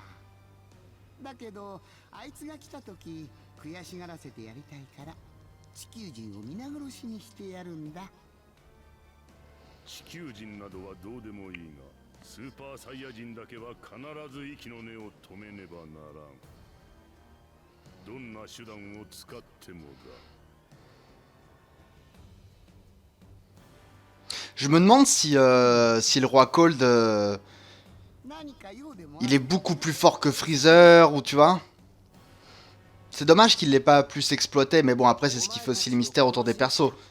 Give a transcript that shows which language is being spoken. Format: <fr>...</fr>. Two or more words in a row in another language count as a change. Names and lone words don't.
<ja>だけどあいつが来た時悔しがらせてやりたいから地球人を皆殺しにしてやるんだ。地球人などはどうでもいいがスーパーサイヤ人だけは必ず息の根を止めねばならん。どんな手段を使ってもだ。</ja> <fr>Je me demande si le roi Cold, il est beaucoup plus fort que Freezer, ou tu vois. C'est dommage qu'il l'ait pas plus exploité, mais bon, après, c'est ce qui fait aussi le mystère autour des persos.</fr>